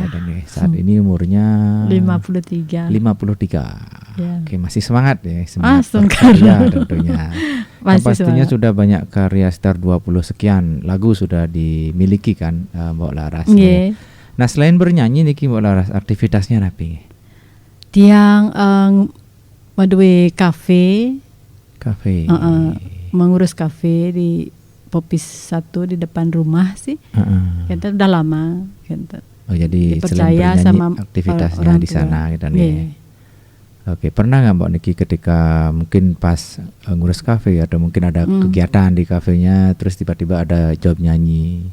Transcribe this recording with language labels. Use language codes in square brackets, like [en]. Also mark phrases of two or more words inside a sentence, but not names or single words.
[id] Saat ini umurnya 53. Ya. Oke, masih semangat ya, semangat berkarya tentunya. semangat. Pastinya sudah banyak karya sekitar 20 sekian lagu sudah dimiliki kan Mbak Laras. Yeah. Nah, selain bernyanyi niki Mbak Laras, aktivitasnya apa? [ban] Tiang madue kafe. [id] Mengurus kafe di Popis 1 di depan rumah sih. Kita udah lama kita. Oh, jadi dipercaya sama aktivitasnya di sana gitu nih. Oke, pernah nggak Mbak Niki ketika mungkin pas ngurus kafe atau mungkin ada kegiatan di kafenya terus tiba-tiba ada job nyanyi?